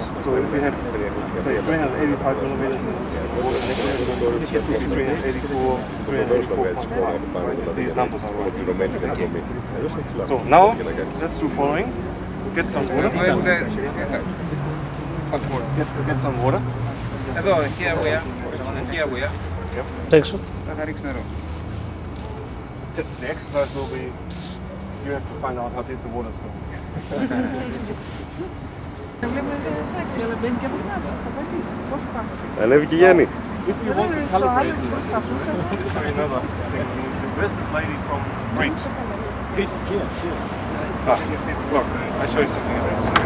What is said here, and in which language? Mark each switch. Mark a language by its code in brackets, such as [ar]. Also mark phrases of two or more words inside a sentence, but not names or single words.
[en] So if you have, say, 385 millimeters in water next level, it would be 384, 384.5. These numbers are right. So now let's do following. Get some water. Get some water. Εδώ, here we are. Here we are. [el] Έξω. Θα ρίξει νερό. [en] The exercise will be, you have to find out how deep the water is going. [el] Εντάξει, αλλά μπαίνει και από την άδεια. Θα πάει πόσο πάνω. Ανέβηκε η Γιάννη. [en] If you want to calibrate, another thing. This is lady from Crete. Ah, look, I show you something else.